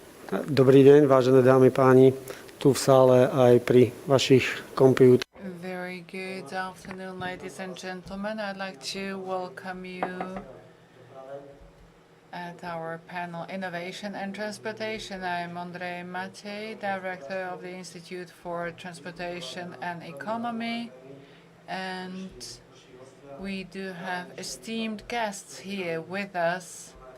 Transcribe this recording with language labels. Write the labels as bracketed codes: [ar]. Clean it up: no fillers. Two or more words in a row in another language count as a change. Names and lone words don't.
[sk] Dobrý deň, vážené dámy, páni, tu v sále aj pri vašich kompúteroch. [en] Very good afternoon, ladies and gentlemen. I'd like to welcome you at our panel Innovation and Transportation. I'm Andrej Matej, Director of the Institute for Transportation and Economy, and we do have esteemed guests here with us.